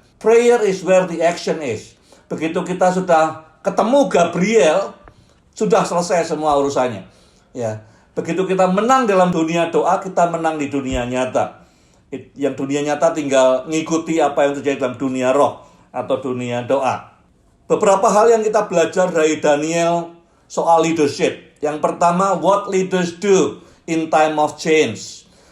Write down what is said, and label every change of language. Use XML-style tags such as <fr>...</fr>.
<en>Prayer is where the action is.</en> <id>Begitu kita sudah ketemu Gabriel, sudah selesai semua urusannya. Ya. Begitu kita menang dalam dunia doa, kita menang di dunia nyata. Yang dunia nyata tinggal ngikuti apa yang terjadi dalam dunia roh atau dunia doa. Beberapa hal yang kita belajar dari Daniel soal leadership. Yang pertama,</id> <en>what leaders do in time of change.</en>